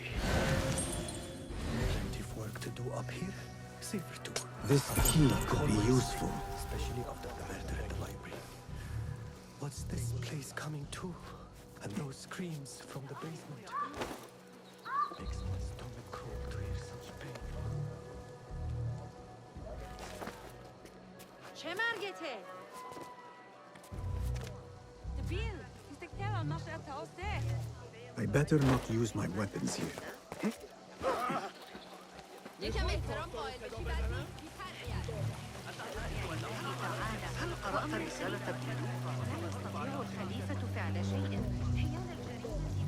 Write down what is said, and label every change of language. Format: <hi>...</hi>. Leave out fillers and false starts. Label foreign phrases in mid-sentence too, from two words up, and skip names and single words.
<en>Plenty of work to do up here. Safer to. This key could be useful. Especially after the murder in the library. What's this place coming to? And those screams from the basement. Makes my stomach crawl to hear such pain.</en> <fa>چه مرگته؟ دبیل، تستكتر عن نشأة تأوسته.</fa> <en>I better not use my weapons here.</en> <fa>یکم احترام قائل بشی بعد</fa> <ar>هل قرأت رسالة ابن لوقا؟ لا يستطيع الخليفة فعل شيء حيال الجريمة.</ar>